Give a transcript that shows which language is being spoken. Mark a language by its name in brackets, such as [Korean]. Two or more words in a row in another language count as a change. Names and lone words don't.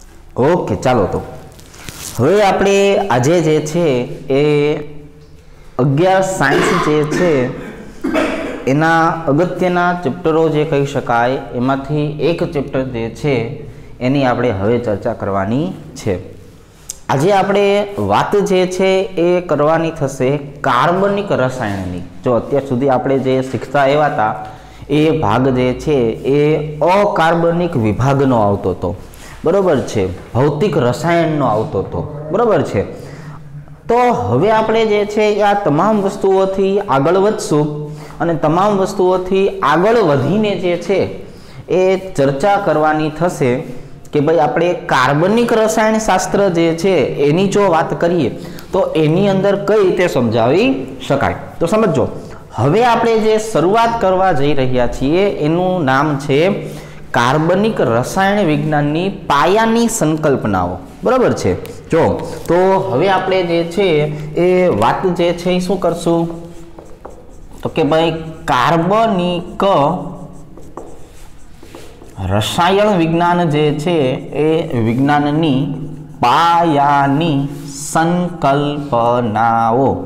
[Gujarati] ઓકે ચાલો તો હવે આપણે આજે જે છે એ 11 સાયન્સ જે છે એના અગત્યના ચેપ્ટરો જે કહી શકાય એમાંથી એક ચેપ્ટર જે છે એની આપણે હવે ચર્ચા કરવાની છે। આજે આપણે વાત જે છે એ કરવાની થશે કાર્બનિક રસાયણની। જો અત્યાર સુધી આપણે જે શીખતા આવ્યા હતા એ ભાગ જે છે એ અકાર્બનિક વિભાગનો આવતો હતો, બરાબર છે, ભૌતિક રસાયણનો આવતો હતો, બરાબર છે। તો હવે આપણે જે છે આ તમામ વસ્તુઓથી આગળ વધશું અને તમામ વસ્તુઓથી આગળ વધીને જે છે એ ચર્ચા કરવાની થશે કે ભાઈ આપણે કાર્બનિક રસાયણશાસ્ત્ર જે છે એની જો વાત કરીએ તો એની અંદર કઈ રીતે સમજાવી શકાય। તો સમઝો હવે આપણે જે શરૂઆત કરવા જઈ રહ્યા છીએ એનું નામ છે કાર્બનિક રસાયણ વિજ્ઞાનની પાયાની સંકલ્પનાઓ, બરાબર છે। જો તો હવે આપણે જે છે એ વાત જે છે શું કરશું તો કે ભાઈ કાર્બનિક રસાયણ વિજ્ઞાન જે છે એ વિજ્ઞાનની પાયાની સંકલ્પનાઓ।